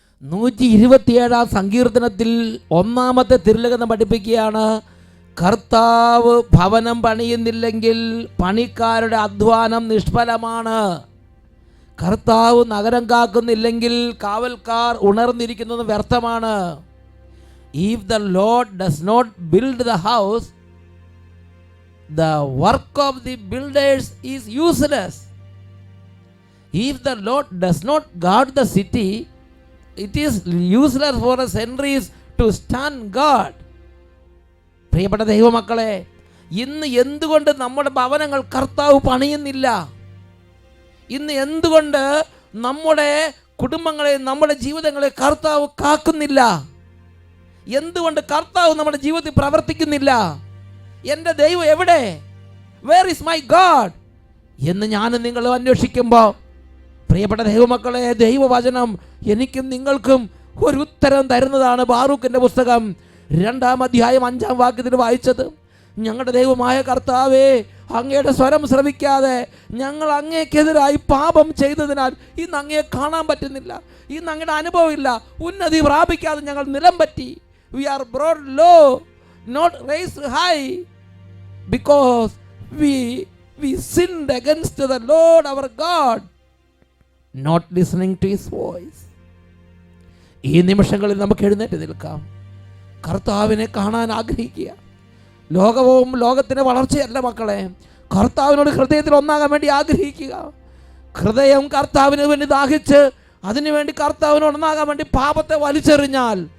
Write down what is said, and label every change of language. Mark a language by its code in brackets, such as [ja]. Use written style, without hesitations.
[ml] 127 സങ്കീർത്തനത്തിൽ 1-ാമത്തെ തിരുലേഖനം പഠിപ്പിക്കുകയാണ്, കർത്താവ് ഭവനം പണിയുന്നില്ലെങ്കിൽ പണിക്കാരുടെ അധ്വാനം നിഷ്ഫലമാണ്. കർത്താവ് നഗരം കാക്കുന്നില്ലെങ്കിൽ കാവൽക്കാർ ഉണർന്നിരിക്കുന്നത് വ്യർത്ഥമാണ്. [en] If the Lord does not build the house, the work of the builders is useless. If the Lord does not guard the city, it is useless for the sentries to stand guard. [ml] പ്രിയപ്പെട്ട ദൈവമക്കളെ, ഇന്ന് എന്തുകൊണ്ട് നമ്മുടെ ഭവനങ്ങൾ കർത്താവ് പണിയുന്നില്ല? ഇന്ന് എന്തുകൊണ്ട് നമ്മുടെ കുടുംബങ്ങളെ, നമ്മുടെ ജീവിതങ്ങളെ കർത്താവ് കാക്കുന്നില്ല? എന്തുകൊണ്ട് കർത്താവ് നമ്മുടെ ജീവിതത്തിൽ പ്രവർത്തിക്കുന്നില്ല? എൻ്റെ ദൈവം എവിടെ? [en] where is my God [ml] എന്ന് ഞാനും നിങ്ങളും അന്വേഷിക്കുമ്പോൾ, പ്രിയപ്പെട്ട ദൈവമക്കളെ, ദൈവവചനം എനിക്കും നിങ്ങൾക്കും ഒരു ഉത്തരം തരുന്നതാണ്. ബാറൂക്കിൻ്റെ പുസ്തകം 2-ാം അധ്യായം 5-ാം വാക്യത്തിൽ വായിച്ചത്, ഞങ്ങളുടെ ദൈവമായ കർത്താവേ, അങ്ങയുടെ സ്വരം ശ്രവിക്കാതെ ഞങ്ങൾ അങ്ങേക്കെതിരായി പാപം ചെയ്തതിനാൽ ഇന്ന് അങ്ങയെ കാണാൻ പറ്റുന്നില്ല, ഇന്ന് അങ്ങയുടെ അനുഭവമില്ല, ഉന്നതി പ്രാപിക്കാതെ ഞങ്ങൾ നിലം പറ്റി. [en] We are brought low, not raised high, because we sinned against the Lord our God, not listening to his voice. [ml] ഈ നിമിഷങ്ങളിൽ നമുക്ക് എഴുന്നേറ്റ് നിൽക്കാം. കർത്താവിനെ കാണാൻ ആഗ്രഹിക്കുക. ലോകവും ലോകത്തിൻ്റെ വളർച്ചയല്ല മക്കളെ, കർത്താവിനോട് ഹൃദയത്തിൽ ഒന്നാകാൻ വേണ്ടി ആഗ്രഹിക്കുക. ഹൃദയം കർത്താവിന് വേണ്ടി ദാഹിച്ച് അതിനുവേണ്ടി കർത്താവിനോട് ഒന്നാകാൻ വേണ്ടി പാപത്തെ വലിച്ചെറിഞ്ഞാൽ